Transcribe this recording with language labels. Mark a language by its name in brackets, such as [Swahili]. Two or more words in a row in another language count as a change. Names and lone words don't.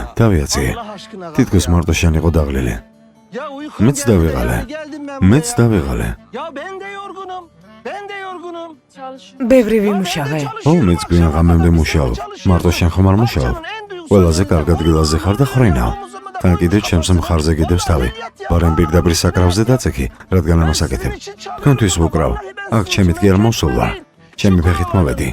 [Georgian] დავიაციე. თითქოს მარტო შენ იყო დაღლილი. მეც დავიღალე. მეც დავიღალე. [Turkish] Ya ben de yorgunum. [Georgian] ბევრი ვიმუშავე. ო, მეც გვიან ღამემდე მუშაობ. მარტო შენ ხომ არ მუშაობ? ყველაზე კარგ ადგილაზე ხარ და ხრინავ. თან კიდევ ჩემს მხარზე კიდევს თავი. ბარემ პირდაპირ საკრავზე დაწექი, რადგან ამას აკეთებ. თქვენთვის ვუკრავ. აქ ჩემით კი არ მოსულა. ჩემი ფეხით მოვედი.